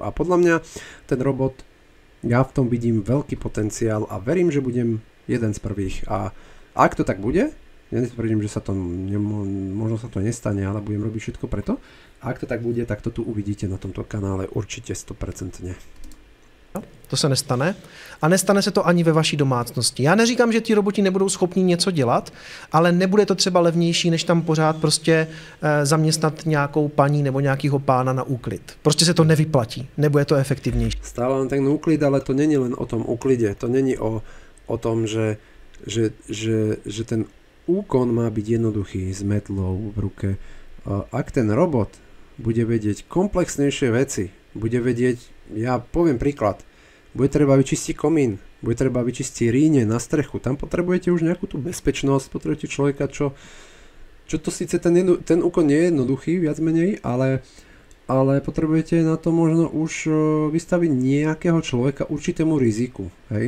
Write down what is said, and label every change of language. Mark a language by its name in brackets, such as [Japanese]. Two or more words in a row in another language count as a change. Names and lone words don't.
[Slovak] A podľa mňa ten robot, ja v tom vidím veľký potenciál a verím, že budem jeden z prvých. A ak to tak bude, ja netvrdím, že sa to možno sa to nestane, ale budem robiť všetko preto. A ak to tak bude, tak to tu uvidíte na tomto kanále určite 100%. [Czech] To se nestane. A nestane se to ani ve vaší domácnosti. Já neříkám, že ti roboti nebudou schopni něco dělat, ale nebude to třeba levnější, než tam pořád prostě zaměstnat nějakou paní nebo nějakýho pána na úklid. Prostě se to nevyplatí. Nebude to efektivnější. [Slovak] Stále len ten úklid, ale to není len o tom úklide. To není o tom, že ten úkon má byť jednoduchý s metlou v ruke. Ak ten robot bude vedieť komplexnejšie veci, bude vedieť, ja poviem príklad, bude treba vyčistiť komín, bude treba vyčistiť ríne na strechu, tam potrebujete už nejakú tú bezpečnosť, potrebujete človeka, čo to síce ten úkon nie je jednoduchý, viac menej, ale potrebujete na to možno už vystaviť nejakého človeka určitému riziku, hej.